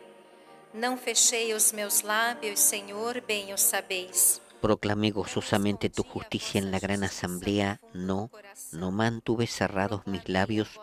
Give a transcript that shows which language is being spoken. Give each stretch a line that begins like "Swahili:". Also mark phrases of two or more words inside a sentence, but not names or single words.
Portuguese: Não fechei os meus lábios, Senhor, bem o sabeis.
Spanish: Proclamé gozosamente tu justicia en la gran asamblea. No mantuve cerrados mis labios.